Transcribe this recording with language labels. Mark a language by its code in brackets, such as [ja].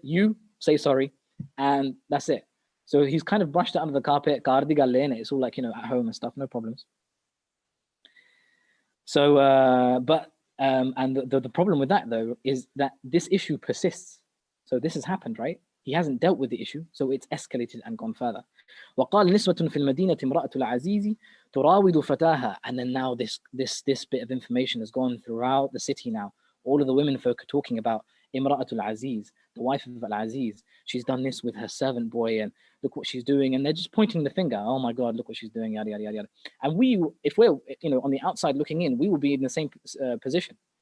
[en] You say sorry, and that's it. So he's kind of brushed it under the carpet. It's all like, you know, at home and stuff, no problems. So, and the problem with that though is that this issue persists. So this has happened, right? He hasn't dealt with the issue, so it's escalated and gone further. [ar] وقال نسوة في المدينة امرأة العزيز تراود فتاها. [en] And then now this bit of information has gone throughout the city now. All of the women folk are talking about Imra'atul Aziz, the wife of Al-Aziz. She's done this with her servant boy, and look what she's doing. And they're just pointing the finger. Oh my God, look what she's doing, yada, yada, yada. And we, if we're, you know, on the outside looking in, we will be in the same position.